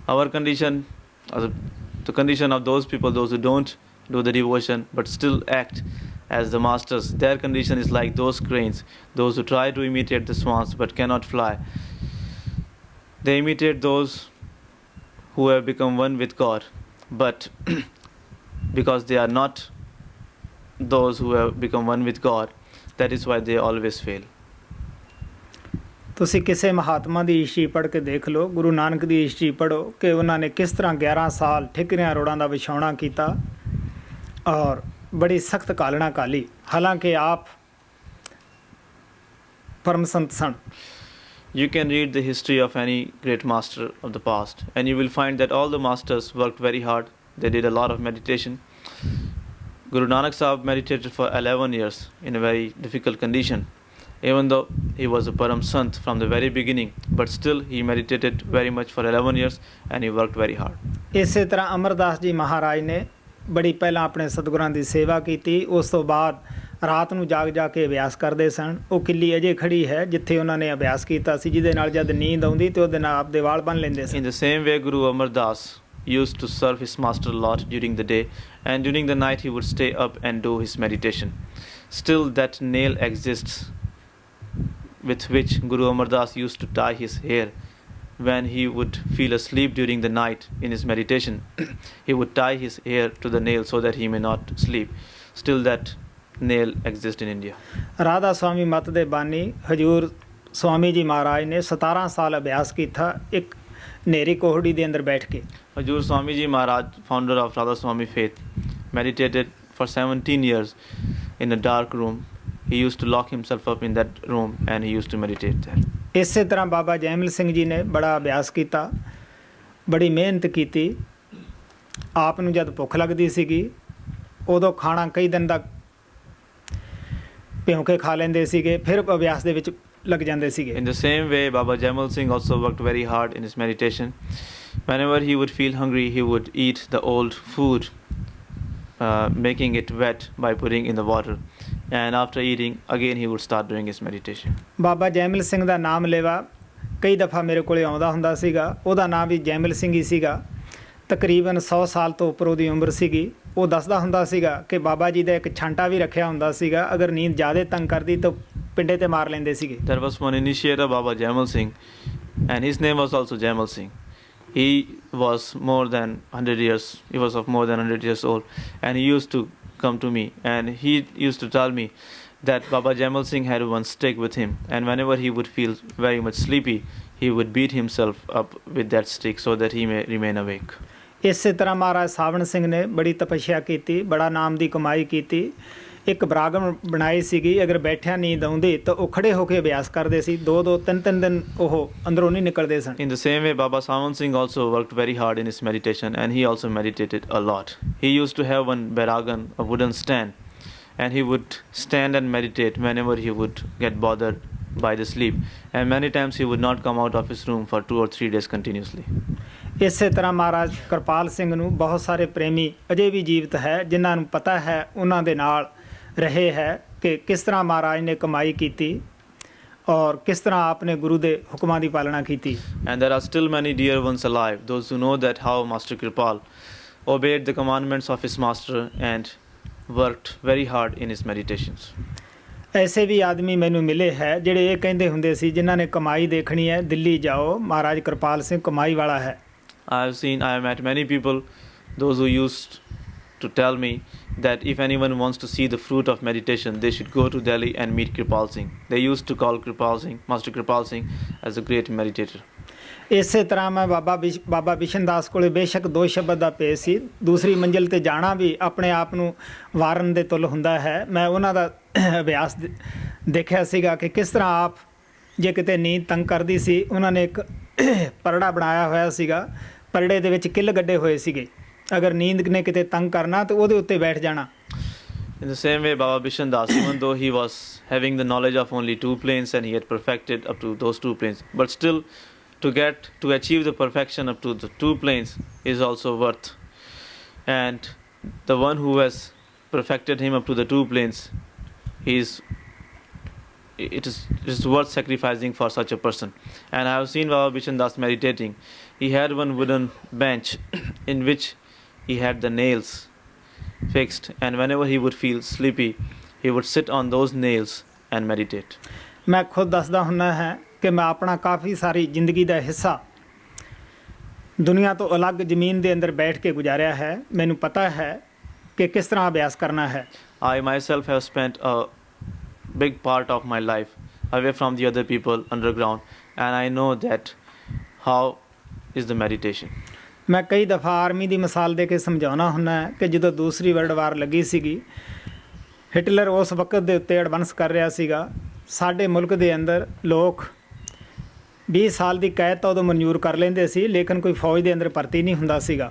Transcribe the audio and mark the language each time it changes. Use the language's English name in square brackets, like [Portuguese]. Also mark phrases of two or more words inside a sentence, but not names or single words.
[English] Our condition, the condition of those people, those who don't do the devotion but still act as the masters, their condition is like those cranes, those who try to imitate the swans but cannot fly. They imitate those who have become one with God, but because they are not those who have become one with God, that is why they always fail. [Punjabi] ਤੁਸੀਂ ਕਿਸੇ ਮਹਾਤਮਾ ਦੀ ਹਿਸਟਰੀ ਪੜ੍ਹ ਕੇ ਦੇਖ ਲਓ, ਗੁਰੂ ਨਾਨਕ ਦੀ ਹਿਸਟਰੀ ਪੜ੍ਹੋ ਕਿ ਉਹਨਾਂ ਨੇ ਕਿਸ ਤਰ੍ਹਾਂ 11 ਸਾਲ ਠਿਕਰਿਆਂ ਰੋੜਾਂ ਦਾ ਵਿਛਾਉਣਾ ਕੀਤਾ ਔਰ ਬੜੀ ਸਖਤ ਕਾਲਣਾ ਕਾਲੀ, ਹਾਲਾਂਕਿ ਆਪ ਪਰਮ ਸੰਤ ਸਨ। [English] You can read the history of any great master of the past, and you will find that all the masters worked very hard. They did a lot of meditation. Guru Nanak Sahib meditated for 11 years in a very difficult condition. Even though he was a [Punjabi] ਪਰਮ ਸੰਤ [English] from the very beginning, but still he meditated very much for 11 years and he worked very hard. [Punjabi] ਇਸੇ ਤਰ੍ਹਾਂ ਅਮਰਦਾਸ ਜੀ ਮਹਾਰਾਜ ਨੇ ਬੜੀ ਪਹਿਲਾਂ ਆਪਣੇ ਸਤਿਗੁਰਾਂ ਦੀ ਸੇਵਾ ਕੀਤੀ, ਉਸ ਤੋਂ ਬਾਅਦ ਰਾਤ ਨੂੰ ਜਾਗ ਜਾ ਕੇ ਅਭਿਆਸ ਕਰਦੇ ਸਨ। ਉਹ ਕਿੱਲੀ ਅਜੇ ਖੜੀ ਹੈ ਜਿੱਥੇ ਉਹਨਾਂ ਨੇ ਅਭਿਆਸ ਕੀਤਾ ਸੀ, ਜਿਹਦੇ ਨਾਲ ਜਦ ਨੀਂਦ ਆਉਂਦੀ ਤੇ ਉਹਦੇ ਨਾਲ ਆਪਦੇ ਵਾਲ ਬੰਨ੍ਹ ਲੈਂਦੇ ਸਨ। [English] In the same way, Guru Amardas used to serve his master a lot during the day, and during the night he would stay up and do his meditation. Still that nail exists with which Guru Amardas used to tie his hair. When he would feel asleep during the night in his meditation, he would tie his hair to the nail so that he may not sleep. Still that nail exists in India. [Punjabi] ਰਾਧਾ ਸਵਾਮੀ ਮਤ ਦੇ ਬਾਨੀ ਹਜੂਰ ਸਵਾਮੀ ਜੀ ਮਹਾਰਾਜ ਨੇ 17 ਸਾਲ ਅਭਿਆਸ ਕੀਤਾ ਇੱਕ ਹਨੇਰੀ ਕੋਹੜੀ ਦੇ ਅੰਦਰ ਬੈਠ ਕੇ। [English] Hajur Swami Ji Maharaj, founder of Radha Swami faith, meditated for 17 years in a dark room. He used to lock himself up in that room and he used to meditate there. [Punjabi] ਇਸੇ ਤਰ੍ਹਾਂ ਬਾਬਾ ਜੈਮਲ ਸਿੰਘ ਜੀ ਨੇ ਬੜਾ ਅਭਿਆਸ ਕੀਤਾ, ਬੜੀ ਮਿਹਨਤ ਕੀਤੀ। ਆਪ ਨੂੰ ਜਦ ਭੁੱਖ ਲੱਗਦੀ ਸੀਗੀ ਉਦੋਂ ਖਾਣਾ ਕਈ ਦਿਨ ਦਾ ਭਿਉਂ ਕੇ ਖਾ ਲੈਂਦੇ ਸੀਗੇ, ਫਿਰ ਅਭਿਆਸ ਦੇ ਵਿੱਚ ਲੱਗ ਜਾਂਦੇ ਸੀਗੇ। [English] In the same way, Baba Jaimal Singh also worked very hard in his meditation. Whenever he would feel hungry, he would eat the old food, making it wet by putting in the water. And after eating, again he would start doing his meditation. [Punjabi] ਬਾਬਾ ਜੈਮਲ ਸਿੰਘ ਦਾ ਨਾਮ ਲੇਵਾ ਕਈ ਦਫਾ ਮੇਰੇ ਕੋਲੇ ਆਉਂਦਾ ਹੁੰਦਾ ਸੀਗਾ। ਉਹਦਾ ਨਾਮ ਵੀ ਜੈਮਲ ਸਿੰਘ ਹੀ ਸੀਗਾ। ਤਕਰੀਬਨ 100 ਸਾਲ ਤੋਂ ਉੱਪਰ ਉਹਦੀ ਉਮਰ ਸੀਗੀ। ਉਹ ਦੱਸਦਾ ਹੁੰਦਾ ਸੀਗਾ ਕਿ ਬਾਬਾ ਜੀ ਦਾ ਇੱਕ ਛਾਂਟਾ ਵੀ ਰੱਖਿਆ ਹੁੰਦਾ ਸੀਗਾ, ਅਗਰ ਨੀਂਦ ਜ਼ਿਆਦਾ ਤੰਗ ਕਰਦੀ ਤਾਂ ਪਿੰਡੇ ਤੇ ਮਾਰ ਲੈਂਦੇ ਸੀਗੇ। [English] There was one initiator, Baba Jaimal Singh, and his name was also Jaimal Singh. He was more than 100 years. He was of more than 100 years old, and he used to come to me, and he used to tell me that Baba Jaimal Singh had one stick with him, and whenever he would feel very much sleepy, he would beat himself up with that stick so that he may remain awake. [Punjabi] ਇਸੇ ਤਰ੍ਹਾਂ ਮਹਾਰਾਜ ਸਾਵਣ ਸਿੰਘ ਨੇ ਬੜੀ ਤਪੱਸਿਆ ਕੀਤੀ, ਬੜਾ ਨਾਮ ਦੀ ਕਮਾਈ ਕੀਤੀ। ਇੱਕ ਬਰਾਗਮ ਬਣਾਈ ਸੀਗੀ, ਅਗਰ ਬੈਠਿਆ ਨੀਂਦ ਆਉਂਦੀ ਤਾਂ ਉਹ ਖੜੇ ਹੋ ਕੇ ਅਭਿਆਸ ਕਰਦੇ ਸੀ। 2-2 3-3 ਦਿਨ ਉਹ ਅੰਦਰੋਂ ਨਹੀਂ ਨਿਕਲਦੇ ਸਨ। [English] In the same way, Baba Sawan Singh also worked very hard in his meditation, and he also meditated a lot. He used to have one baragan, a wooden stand, and he would stand and meditate whenever he would get bothered by the sleep. And many times he would not come out of his room for 2 or 3 days continuously. [Punjabi] ਇਸੇ ਤਰ੍ਹਾਂ ਮਹਾਰਾਜ ਕਿਰਪਾਲ ਸਿੰਘ ਨੂੰ ਬਹੁਤ ਸਾਰੇ ਪ੍ਰੇਮੀ ਅਜੇ ਵੀ ਜੀਵਤ ਹੈ, ਜਿਨ੍ਹਾਂ ਨੂੰ ਪਤਾ ਹੈ, ਉਹਨਾਂ ਦੇ ਨਾਲ ਰਹੇ ਹੈ ਕਿ ਕਿਸ ਤਰ੍ਹਾਂ ਮਹਾਰਾਜ ਨੇ ਕਮਾਈ ਕੀਤੀ ਔਰ ਕਿਸ ਤਰ੍ਹਾਂ ਆਪਨੇ ਗੁਰੂ ਦੇ ਹੁਕਮਾਂ ਦੀ ਪਾਲਣਾ ਕੀਤੀ। [English] And there are still many dear ones alive, those who know that how Master Kripal obeyed the commandments of his master and worked very hard in his meditations. [Punjabi] ਐਸੇ ਵੀ ਆਦਮੀ ਮੈਨੂੰ ਮਿਲੇ ਹੈ ਜਿਹੜੇ ਇਹ ਕਹਿੰਦੇ ਹੁੰਦੇ ਸੀ, ਜਿਨ੍ਹਾਂ ਨੇ ਕਮਾਈ ਦੇਖਣੀ ਹੈ ਦਿੱਲੀ ਜਾਓ, ਮਹਾਰਾਜ ਕਿਰਪਾਲ ਸਿੰਘ ਕਮਾਈ ਵਾਲਾ ਹੈ। [English] I have met many people, those who used to tell me that if anyone wants to see the fruit of meditation, they should go to Delhi and meet Kripal Singh. They used to call Kripal Singh, Master Kripal Singh, as a great meditator. [Punjabi] ਇਸੇ ਤਰ੍ਹਾਂ ਮੈਂ ਬਾਬਾ ਬਿਸ਼ਨ ਦਾਸ ਕੋਲੇ ਬੇਸ਼ੱਕ 2 ਸ਼ਬਦ ਦਾ ਪੇਸ਼ ਸੀ, ਦੂਸਰੀ ਮੰਜ਼ਿਲ ਤੇ ਜਾਣਾ ਵੀ ਆਪਣੇ ਆਪ ਨੂੰ ਵਾਰਨ ਦੇ ਤੁੱਲ ਹੁੰਦਾ ਹੈ। ਮੈਂ ਉਹਨਾਂ ਦਾ ਅਭਿਆਸ ਦੇਖਿਆ ਸੀਗਾ ਕਿ ਕਿਸ ਤਰ੍ਹਾਂ ਆਪ ਜੇ ਕਿਤੇ ਨੀਂਦ ਤੰਗ ਕਰਦੀ ਸੀ, ਉਹਨਾਂ ਨੇ ਇੱਕ ਪਰੜਾ ਬਣਾਇਆ ਹੋਇਆ ਸੀਗਾ, ਪਰੜੇ ਦੇ ਵਿੱਚ ਕਿੱਲ ਗੱਡੇ ਹੋਏ ਸੀਗੇ, ਅਗਰ ਨੀਂਦ ਨੇ ਕਿਤੇ ਤੰਗ ਕਰਨਾ ਤਾਂ ਉਹਦੇ ਉੱਤੇ ਬੈਠ ਜਾਣਾ। [English] In the same way, Baba Bishan Das, even though he was having the knowledge of only 2 planes and he had perfected up to those 2 planes, but still to achieve the perfection up to the 2 planes is also worth. And the one who has perfected him up to the 2 planes, he is it is worth sacrificing for such a person. And I have seen Baba Bishan Das meditating. He had one wooden bench in which he had the nails fixed, and whenever he would feel sleepy, he would sit on those nails and meditate. [Punjabi] ਮੈਂ ਖੁਦ ਦੱਸਦਾ ਹੁੰਦਾ ਹੈ ਕਿ ਮੈਂ ਆਪਣਾ ਕਾਫੀ ਸਾਰੀ ਜ਼ਿੰਦਗੀ ਦਾ ਹਿੱਸਾ ਦੁਨੀਆ ਤੋਂ ਅਲੱਗ ਜ਼ਮੀਨ ਦੇ ਅੰਦਰ ਬੈਠ ਕੇ ਗੁਜ਼ਾਰਿਆ ਹੈ। ਮੈਨੂੰ ਪਤਾ ਹੈ ਕਿ ਕਿਸ ਤਰ੍ਹਾਂ ਅਭਿਆਸ ਕਰਨਾ ਹੈ। [English] I myself have spent a big part of my life away from the other people underground, and I know that how is the meditation. [Punjabi] ਮੈਂ ਕਈ ਦਫਾ ਆਰਮੀ ਦੀ ਮਿਸਾਲ ਦੇ ਕੇ ਸਮਝਾਉਣਾ ਹੁੰਦਾ ਹੈ ਕਿ ਜਦੋਂ ਦੂਸਰੀ [English] world war [Punjabi] ਲੱਗੀ ਸੀਗੀ, ਹਿਟਲਰ ਉਸ ਵਕਤ ਦੇ ਉੱਤੇ ਐਡਵਾਂਸ ਕਰ ਰਿਹਾ ਸੀਗਾ। ਸਾਡੇ ਮੁਲਕ ਦੇ ਅੰਦਰ ਲੋਕ 20 ਸਾਲ ਦੀ ਕੈਦ ਤਾਂ ਉਦੋਂ ਮਨਜ਼ੂਰ ਕਰ ਲੈਂਦੇ ਸੀ, ਲੇਕਿਨ ਕੋਈ ਫੌਜ ਦੇ ਅੰਦਰ ਭਰਤੀ ਨਹੀਂ ਹੁੰਦਾ ਸੀਗਾ।